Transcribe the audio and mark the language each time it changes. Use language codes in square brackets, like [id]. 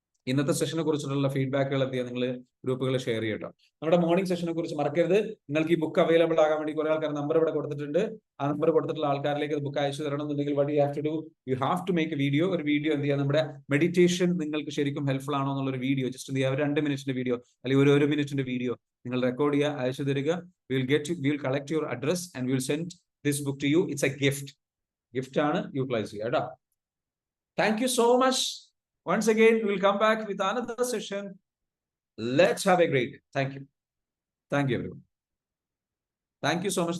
[ml] ഇന്നത്തെ സെഷനെ കുറിച്ചിട്ടുള്ള ഫീഡ്ബാക്കുകൾ എന്ത് ചെയ്യുക, നിങ്ങൾ ഗ്രൂപ്പുകളിൽ ഷെയർ ചെയ്യട്ടോ. നമ്മുടെ മോർണിംഗ് സെഷനെ കുറിച്ച് മറക്കരുത്. നിങ്ങൾക്ക് ഈ ബുക്ക് അവൈലബിൾ ആകാൻ വേണ്ടി കുറെ ആൾക്കാർ നമ്പർ ഇവിടെ കൊടുത്തിട്ടുണ്ട്. ആ നമ്പർ കൊടുത്തിട്ടുള്ള ആൾക്കാരിലേക്ക് ബുക്ക് അയച്ചു തരണം എന്നുണ്ടെങ്കിൽ [en] what you have to do, you have to make a video. [ml] ഒരു വീഡിയോ എന്ത് ചെയ്യുക, നമ്മുടെ മെഡിറ്റേഷൻ നിങ്ങൾക്ക് ശരിക്കും ഹെൽപ്ഫുൾ ആണോ എന്നുള്ളൊരു വീഡിയോ ജസ്റ്റ് എന്ത് ചെയ്യുക, 2 മിനിറ്റിന്റെ വീഡിയോ അല്ലെങ്കിൽ ഒരു മിനിറ്റിന്റെ വീഡിയോ നിങ്ങൾ റെക്കോർഡ് ചെയ്യുക, അയച്ചു തരിക. [en] we will collect your address and we will send this book to you. It's a gift. [ml] Gift ആണ്, യൂട്ടിലൈസ് ചെയ്യുക കേട്ടോ. [en] Thank you so much. Once again, we will come back with another session. Let's have a great day. Thank you. Thank you, everyone. Thank you so much.